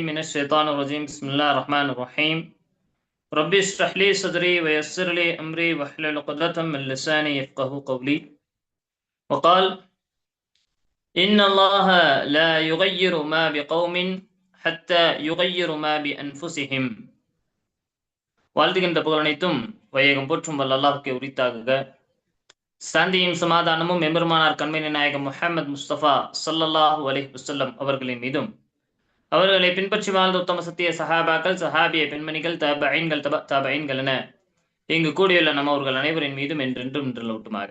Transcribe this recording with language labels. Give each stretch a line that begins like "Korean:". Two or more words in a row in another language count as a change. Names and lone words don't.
Arabic: من الشيطان الرجيم بسم الله الرحمن الرحيم ربي اشرح لي صدري ويسر لي أمري واحلل عقدة من لساني يفقه قولي وقال إن الله لا يغير ما بقوم حتى يغير ما بأنفسهم
Tamil: வாழ்த்துகின்ற புகழ் அனைத்தும் வையகம் போற்றும் வல்ல அல்லாஹ்வுக்கே உரித்தாகுக. சாந்தியும் சமாதானமும் எம்பெருமானார் கண்மணி நாயகம் முஹம்மது முஸ்தபா
Arabic: صلى الله عليه وسلم
Tamil: அவர்களின் மீதும் அவர்களை பின்பற்றி வாழ்ந்த உத்தம சத்திய சஹாபாக்கள், சஹாபிய பெண்மணிகள், தபைன்கள், தபைன்கள் என இங்கு கூடியுள்ள நம்ம அவர்கள் அனைவரின் மீதும் என்றென்றும் நின்றலூட்டுமாக.